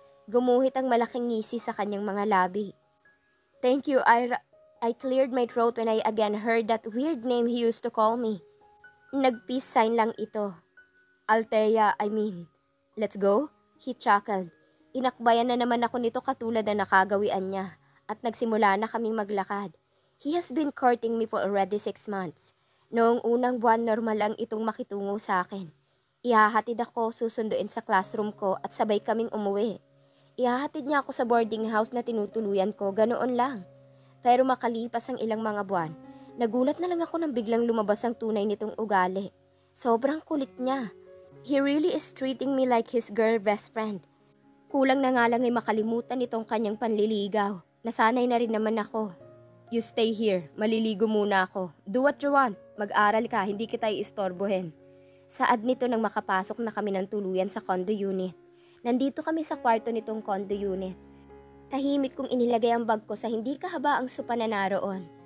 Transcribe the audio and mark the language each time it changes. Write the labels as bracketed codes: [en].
[tl] Gumuhit ang malaking ngisi sa kanyang mga labi. [en] Thank you, Ira. I cleared my throat when I again heard that weird name he used to call me. [tl] Nag-peace sign lang ito. [en] Althea, I mean. Let's go? He chuckled. [tl] Inakbayan na naman ako nito katulad na nakagawian niya at nagsimula na kaming maglakad. [en] He has been courting me for already 6 months. [tl] Noong unang buwan, normal lang itong makitungo sa akin. Ihahatid ako, susunduin sa classroom ko at sabay kaming umuwi. Ihahatid niya ako sa boarding house na tinutuluyan ko, ganoon lang. Pero makalipas ang ilang mga buwan, nagulat na lang ako nang biglang lumabas ang tunay nitong ugali. Sobrang kulit niya. [en] He really is treating me like his girl best friend. [tl] Kulang na nga lang ay makalimutan itong kanyang panliligaw. Nasanay na rin naman ako. [en] You stay here, [tl] maliligo muna ako. [en] Do what you want, [tl] mag-aral ka, hindi kita iistorbohin. Saad nito nang makapasok na kami ng tuluyan sa condo unit. Nandito kami sa kwarto nitong condo unit. Tahimik kong inilagay ang bag ko sa hindi kahabaang sopa na naroon.